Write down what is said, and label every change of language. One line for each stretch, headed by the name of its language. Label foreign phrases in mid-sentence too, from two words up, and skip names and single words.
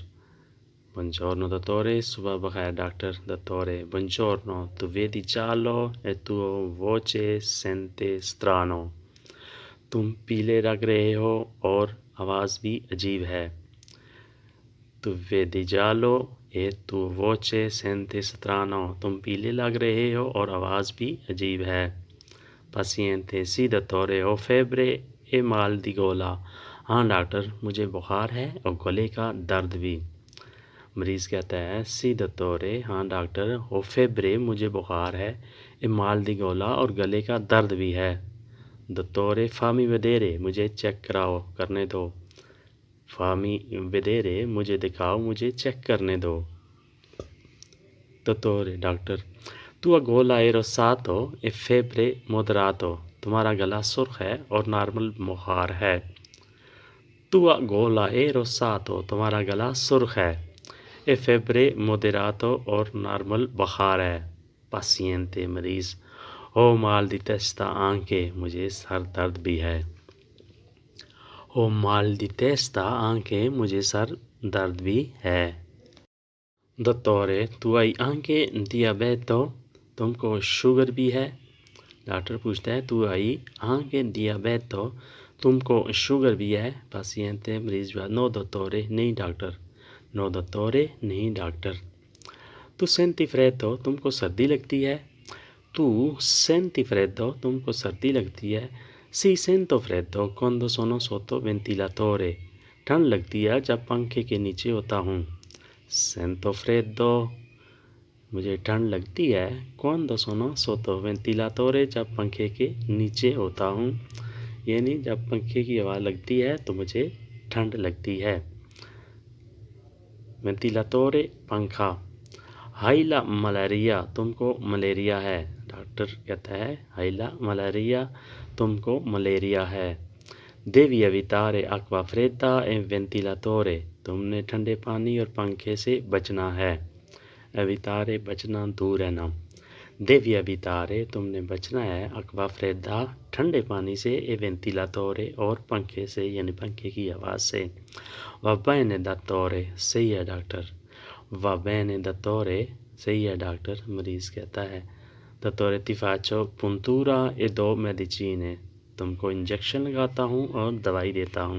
Italian: buongiorno dottore,
Hindi: सुबह बखैर डॉक्टर।
Italian: dottore buongiorno, tu vedi giallo e tua voce sente strano,
Hindi: तुम पीले लग रहे हो और आवाज़ भी अजीब है।
Italian: tu vedi giallo e tu voce sente strano,
Hindi: तुम पीले लग रहे हो और आवाज़ भी अजीब है।
Italian: paziente sì dottore, ho febbre e mal di gola,
Hindi: हाँ डॉक्टर, मुझे बुखार है और गले का दर्द भी। मरीज़ कहता है
Italian: sì dottore,
Hindi: हाँ डॉक्टर,
Italian: ho febbre,
Hindi: मुझे बुखार है,
Italian: e mal di gola,
Hindi: और गले का दर्द भी है।
Italian: dottore fammi vedere,
Hindi: मुझे चेक कराओ, करने दो।
Italian: fammi vedere,
Hindi: मुझे दिखाओ, मुझे चेक करने दो।
Italian: dottore, डॉक्टर, tua gola è rosato e febbre moderato,
Hindi: तुम्हारा गला सुर्ख है और नॉर्मल बुखार है।
Italian: tua gola è rosato,
Hindi: तुम्हारा गला सुर्ख है।
Italian: e febbre moderato,
Hindi: और नॉर्मल बुखार है। paziente, मरीज़,
Italian: ho mal di testa anche,
Hindi: मुझे सर दर्द भी है।
Italian: ho mal di testa anche,
Hindi: मुझे सर दर्द भी है।
Italian: dottore tu hai anche diabeto,
Hindi: तुमको शुगर भी है। डॉक्टर पूछता है
Italian: tu hai anche diabeto,
Hindi: तुमको शुगर भी है। paziente, मरीज जवाब
Italian: no dottore,
Hindi: नहीं डॉक्टर।
Italian: no dottore,
Hindi: नहीं डॉक्टर।
Italian: tu senti freddo,
Hindi: तुमको सर्दी लगती है।
Italian: tu senti freddo,
Hindi: तुमको सर्दी लगती है।
Italian: sì sento freddo quando sono sotto ventilatore,
Hindi: ठंड लगती है जब पंखे के नीचे होता हूँ।
Italian: sento freddo,
Hindi: मुझे ठंड लगती है।
Italian: quando sono sotto ventilatore,
Hindi: जब पंखे के नीचे होता हूँ, यानी जब पंखे की हवा लगती है तो मुझे ठंड लगती है। वेंटिलेटोरे, पंखा।
Italian: hai la malaria,
Hindi: तुमको मलेरिया है। डॉक्टर कहता है
Italian: hai la malaria,
Hindi: तुमको मलेरिया है।
Italian: देवी evitare acqua fredda e ventilatore,
Hindi: तुमने ठंडे पानी और पंखे से बचना है। evitare, बचना, दूर रहना।
Italian: devi evitare,
Hindi: तुमने बचना है।
Italian: acqua fredda,
Hindi: ठंडे पानी से।
Italian: e ventilatore,
Hindi: और पंखे से, यानी पंखे की आवाज़ से।
Italian: va bene dottore,
Hindi: सही है डॉक्टर।
Italian: va bene dottore,
Hindi: सही है डॉक्टर। मरीज़ कहता है
Italian: dottore ti faccio puntura e do medicine,
Hindi: तुमको इंजेक्शन लगाता हूँ और दवाई देता हूँ।